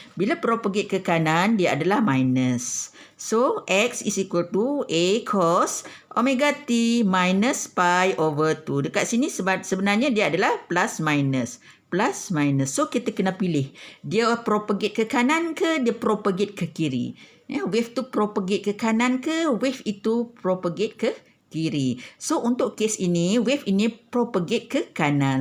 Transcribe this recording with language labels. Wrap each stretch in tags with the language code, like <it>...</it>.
<ms>Bila propagate ke kanan, dia adalah minus.</ms> <en>So, X is equal to A cos omega T minus pi over 2.</en> <ms>Dekat sini sebenarnya dia adalah plus minus. Plus minus. So, kita kena pilih. Dia propagate ke kanan ke dia propagate ke kiri. Wave tu propagate ke kanan ke wave itu propagate ke kiri. So untuk kes ini, wave ini propagate ke kanan.</ms>